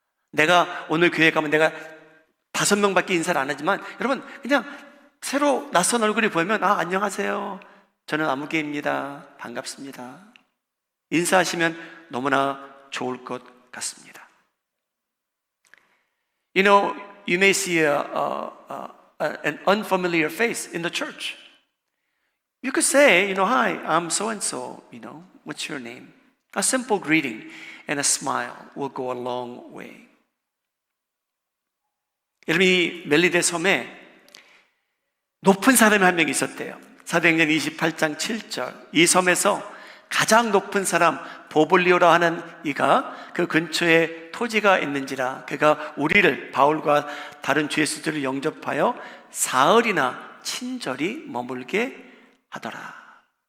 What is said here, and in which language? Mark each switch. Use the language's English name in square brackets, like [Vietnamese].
[Korean] 내가 오늘 교회 가면 내가 5명밖에 인사를 안 하지만 여러분, 그냥 새로 낯선 얼굴이 보이면 안녕하세요, 저는 아무개입니다, 반갑습니다, 인사하시면 너무나 좋을 것 같습니다. [English] You know, you may see an unfamiliar face in the church. You could say, hi, I'm so and so, what's your name? A simple greeting and a smile will go a long way. [Korean] 여러분, 이 멜리데 섬에 높은 사람이 한 명 있었대요. 사도행전 28장 7절. 이 섬에서 가장 높은 사람 보블리오라 하는 이가 그 근처에 토지가 있는지라 그가 우리를, 바울과 다른 주 예수들을 영접하여 사흘이나 친절히 머물게 하더라.